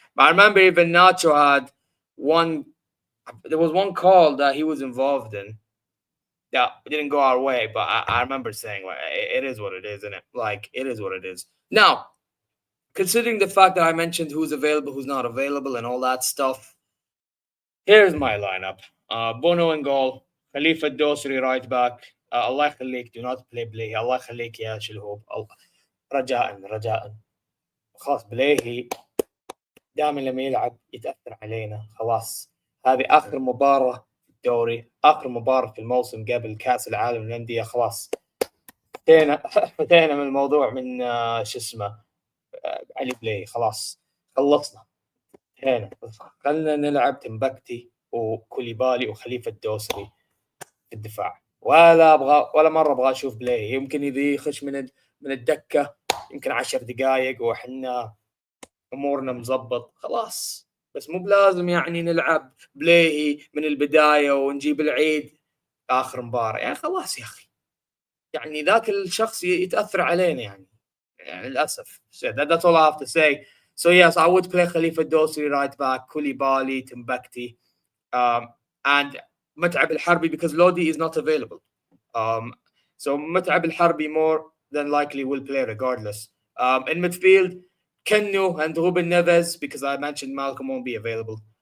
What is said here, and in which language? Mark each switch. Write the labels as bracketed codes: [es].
[en] But I remember even Nacho had there was one call that he was involved in that didn't go our way, but I remember saying, like, it is what it is, isn't it? Like, it is what it is. Now, considering the fact that I mentioned who's available, who's not available, and all that stuff, here's my lineup. Bono in goal. Khalifa Dosri right back. الله يخليك, do not play بليهي. [ar] الله يخليك يا شلهوب. رجاء خلاص بليهي دائما لما يلعب يتأثر علينا. خلاص هذه آخر مباراة الدوري، اخر مباراه في الموسم قبل كاس العالم للانديه، خلاص فتينا فتينا من الموضوع من شو اسمه علي بلاي، خلاص خلصنا هنا. خلنا نلعب تمبكتي وكوليبالي وخليفه الدوسري في الدفاع، ولا مره ابغى اشوف بلاي. يمكن اذا يخش من الدكه يمكن 10 دقائق وحنا امورنا مزبط خلاص، بس مو بلازم يعني نلعب بلاي من البدايه ونجيب العيد اخر مباراه. يعني خلاص يا اخي، يعني ذاك الشخص يتاثر علينا يعني للاسف. [en] So that's all I have to say. So yes, I would play Khalifa Dosri right back, Koulibaly, Timbukti, and Mat'ab al-Harbi because Lodi is not available. So Mat'ab al-Harbi more than likely will play regardless. In midfield, Kennu and Ruben Neves because I mentioned Malcolm won't be available.